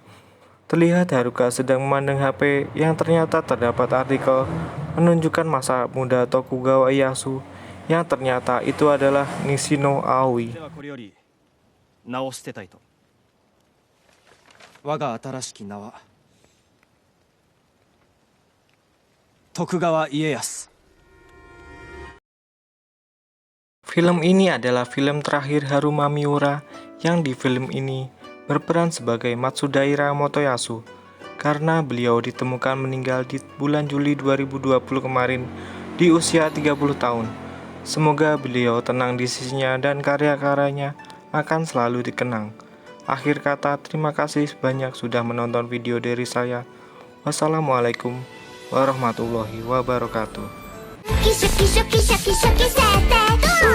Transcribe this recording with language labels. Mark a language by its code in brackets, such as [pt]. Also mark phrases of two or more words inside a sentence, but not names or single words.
[id] Terlihat Haruka sedang memandang HP yang ternyata terdapat artikel menunjukkan masa muda Tokugawa Ieyasu yang ternyata itu adalah Nishino Aoi. [ja] これより名を捨てたいと。我が新しき名は徳川家康。 [id] Film ini adalah film terakhir Haruma Miura yang di film ini berperan sebagai Matsudaira Motoyasu karena beliau ditemukan meninggal di bulan Juli 2020 kemarin di usia 30 tahun. Semoga beliau tenang di sisinya dan karya-karyanya akan selalu dikenang. Akhir kata, terima kasih banyak sudah menonton video dari saya. [ar] والسلام عليكم ورحمة الله وبركاته. キシャキシャキシャキシャキ設定